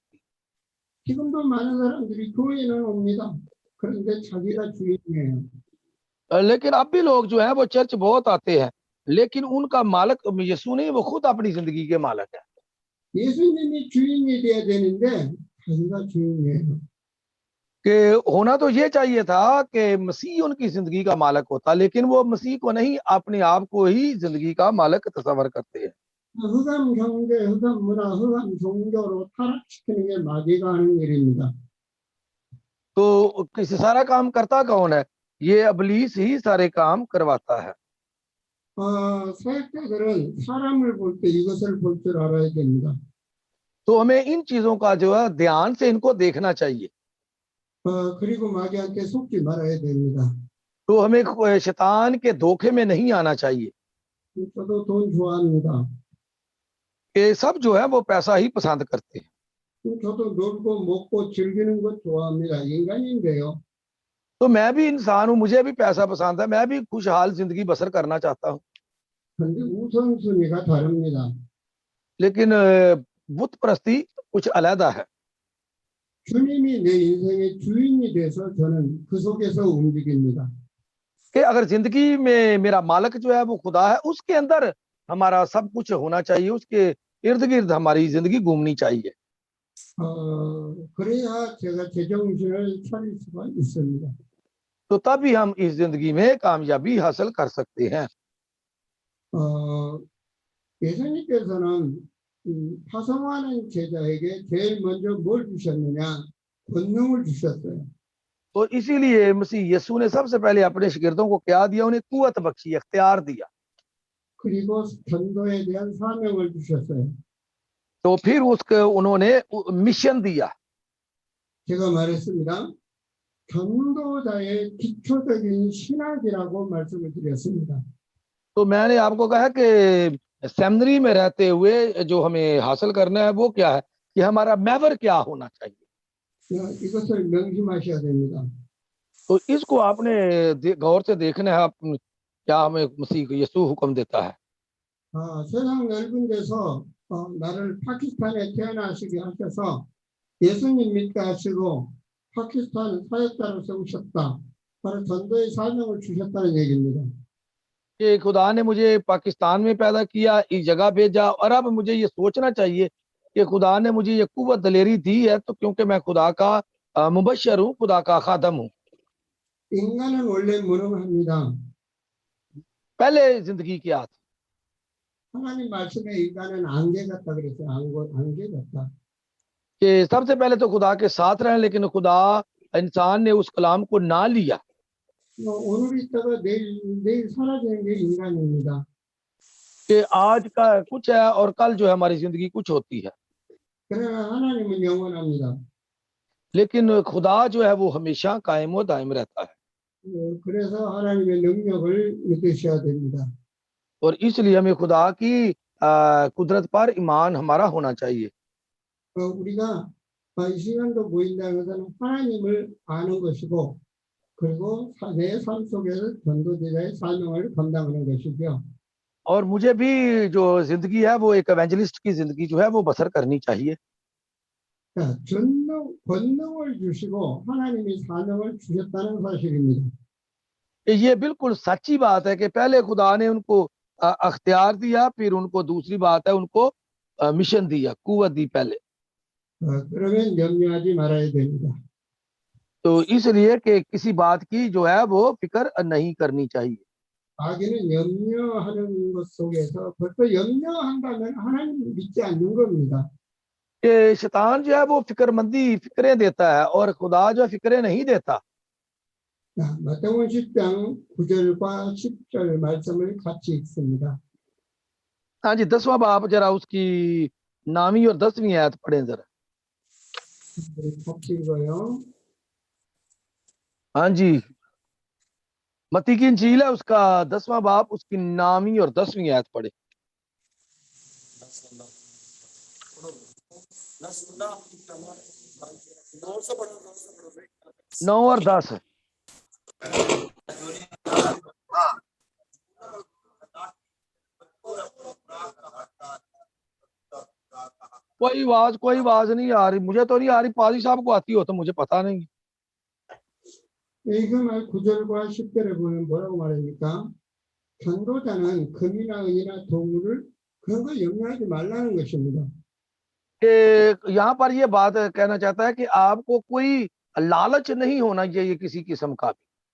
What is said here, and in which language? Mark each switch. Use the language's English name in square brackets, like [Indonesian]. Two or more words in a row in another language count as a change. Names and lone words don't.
[Korean] 지금도 많은 사람들이 교회는 옵니다. 그런데 자기가 주인이에요. [Urdu] لیکن اب بھی لوگ جو ہے وہ چرچ بہت آتے ہیں، لیکن ان کا مالک یسوع نہیں، وہ خود اپنی زندگی کے مالک ہے. [Korean] 예수님이 주인이 돼야 되는데 자기가 주인이에요. [Urdu] کہ ہونا تو یہ چاہیے تھا کہ مسیح ان کی زندگی کا مالک ہوتا، لیکن وہ مسیح کو نہیں، اپنے آپ کو ہی زندگی کا مالک تصور کرتے ہیں. [Korean] 흑암 경제, 흑암 문화, 흑암 종교로 타락시키는 게 마귀가 하는 일입니다. [Urdu] تو کسی سارا کام کرتا کون ہے؟ یہ ابلیس ہی سارے کام کرواتا ہے. [Korean] 사역자들은 사람을 볼 때 이것을 볼 줄 알아야 됩니다. [Urdu] تو ہمیں ان چیزوں کا جو ہے دھیان سے ان کو دیکھنا چاہیے. [Korean] 그리고 마귀한테 속지 말아야 됩니다. [Urdu] تو ہمیں شیطان کے دھوکے میں نہیں آنا چاہیے. [Korean] 저도 돈 좋아합니다. [Urdu] یہ سب جو ہے وہ پیسہ ہی پسند کرتے ہیں. [Korean] 저도 놀고 먹고 즐기는 것 좋아합니다. 인간인데요. [Urdu] تو میں بھی انسان ہوں، مجھے بھی پیسہ پسند ہے، میں بھی خوشحال زندگی بسر کرنا چاہتا ہوں. [Korean] 근데 우선순위가 다릅니다. [Urdu] لیکن بت پرستی کچھ علیحدہ ہے. [Korean] 주님이 내 인생의 주인이 돼서 저는 그 속에서 움직입니다. [Urdu] کہ اگر زندگی میں میرا مالک جو ہے وہ خدا ہے، اس کے اندر ہمارا سب کچھ ہونا چاہیے، اس کے ارد گرد ہماری زندگی گھومنی چاہیے. [Korean] 그래야 제가 제정신을 차릴 수가 있습니다. [Urdu] تو تبھی ہم اس زندگی میں کامیابی حاصل کر سکتے ہیں. [Korean] 예수님께서는 파송하는 제자에게 제일 먼저 뭘 주셨느냐? 권능을 주셨어요. [Urdu] تو اسی لیے مسیح یسوع نے سب سے پہلے اپنے شاگردوں کو کیا دیا? انہیں قوت بخشی، اختیار دیا. [Korean] 그리고 전도에 대한 사명을 주셨어요. [Urdu] تو پھر اس کو انہوں نے مشن دیا. [Korean] 제가 말했습니다. 전도자의 기초적인 신학이라고 말씀을 드렸습니다. [Urdu] تو میں نے آپ کو کہا کہ سیمنری میں رہتے ہوئے جو ہمیں حاصل کرنا ہے وہ کیا ہے کہ ہمارا محور کیا ہونا چاہیے. [Korean] 이것을 명심하셔야 됩니다. [Urdu] تو اس کو آپ نے غور سے دیکھنا ہے. آپ کیا ہمیں مسیح یسوع حکم دیتا ہے. [Korean] 세상 넓은 데서 나를 파키스탄에 태어나시게 하셔서 예수님 믿게 하시고 파키스탄 사역자로 세우셨다. 바로 전도의 사명을 주셨다는 얘기입니다. [Urdu] کہ خدا نے مجھے پاکستان میں پیدا کیا، اس جگہ بھیجا، اور اب مجھے یہ سوچنا چاہیے کہ خدا نے مجھے یہ قوت دلیری دی ہے تو کیونکہ میں خدا کا مبشر ہوں، خدا کا خادم ہوں. [Korean] 인간은 원래 무능합니다. [Urdu] پہلے زندگی کیا تھی? [Korean] 하나님 말씀에 인간은 안개 같다 그랬어요. 안개 같다. [Urdu] کہ سب سے پہلے تو خدا کے ساتھ رہے، لیکن خدا انسان نے اس کلام کو نہ لیا. [Korean] 오늘 있다가 내일 사라지는 게 인간입니다. [Urdu] کہ آج کا کچھ ہے اور کل جو ہے ہماری زندگی کچھ ہوتی ہے, [Korean] 그러나 하나님은 영원합니다. [Urdu] لیکن خدا جو ہے وہ ہمیشہ قائم و دائم رہتا ہے. [Korean] 그래서 하나님의 능력을 믿으셔야 됩니다. [Urdu] اور اس لیے ہمیں خدا کی قدرت پر ایمان ہمارا ہونا چاہیے. [Korean] 우리가 이 시간도 보인다는 것은 하나님을 아는 것이고 그리고 내 삶 속에서 전도제자의 사명을 감당하는 것이죠. [Urdu] اور مجھے بھی جو زندگی ہے وہ ایک ایونجلسٹ کی زندگی جو ہے وہ بسر کرنی چاہیے. [Korean] 권능을 주시고 하나님이 사명을 주셨다는 사실입니다. [Urdu] یہ بالکل سچی بات ہے کہ پہلے خدا نے ان کو اختیار دیا، پھر ان کو دوسری بات ہے ان کو مشن دیا، قوت دی پہلے. [Korean] 그러면 염려하지 말아야 됩니다. [Urdu] تو اس لیے کہ کسی بات کی جو ہے وہ فکر نہیں کرنی چاہیے. [Korean] 마귀는 염려하는 것 속에서 벌써 염려한다면 하나님 믿지 않는 겁니다. [Urdu] کہ شیطان جو ہے وہ فکریں دیتا ہے اور خدا جو ہے فکریں نہیں دیتا. [Korean] 마태복음 10장 9절과 10절 말씀을 같이 읽습니다. [Urdu] ہاں جی، 10واں باب ذرا اس کی 9ویں اور 10ویں آیت پڑھیں ذرا. [Korean] 같이 읽어요. [Urdu] ہاں جی، متی کی انجیل ہے اس کا 10واں باب، اس کی 9ویں اور 10ویں آیت پڑھے. 9 اور 10. کوئی آواز نہیں آ رہی، مجھے تو نہیں آ رہی، پاجی صاحب کو آتی ہو تو مجھے پتہ نہیں. [Korean] 이거 말 9절과 10절에 보면 뭐라고 말합니까? 전도자는 금이나 은이나 도구를 그런 거 염려하지 말라는 것입니다. [Urdu] یہاں پر یہ بات کہنا چاہتا ہے کہ آپ کو کوئی لالچ نہیں ہونا چاہیے کسی قسم کا بھی.